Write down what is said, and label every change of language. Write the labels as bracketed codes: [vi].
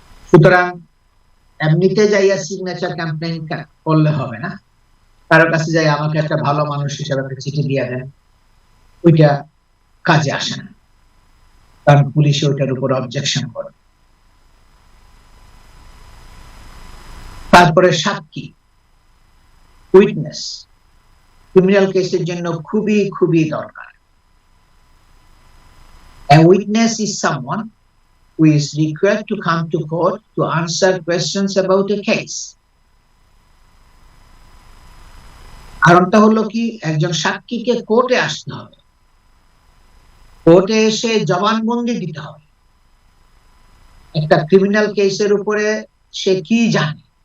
[bn] সুতরাং এমনিতে যাইয়া সিগনেচার ক্যাম্পেইন করলে হবে না, কারোর কাছে যাই আমাকে একটা ভালো মানুষ হিসেবে একটা চিঠি দিয়ে দেন, ওইটা কাজে আসে না, কারণ পুলিশ ওইটার উপর অবজেকশন করে। তারপরে সাক্ষী, উইটনেস ক্রিমিনাল কেসের জন্য খুবই খুবই দরকার। [en] A witness is someone who is required to come to court to answer questions about a case. [bn] কারণটা হলো কি, একজন সাক্ষীকে কোর্টে আসতে হবে, কোর্টে এসে জবানবন্দি দিতে হবে একটা ক্রিমিনাল কেসের উপরে সে কি জানে।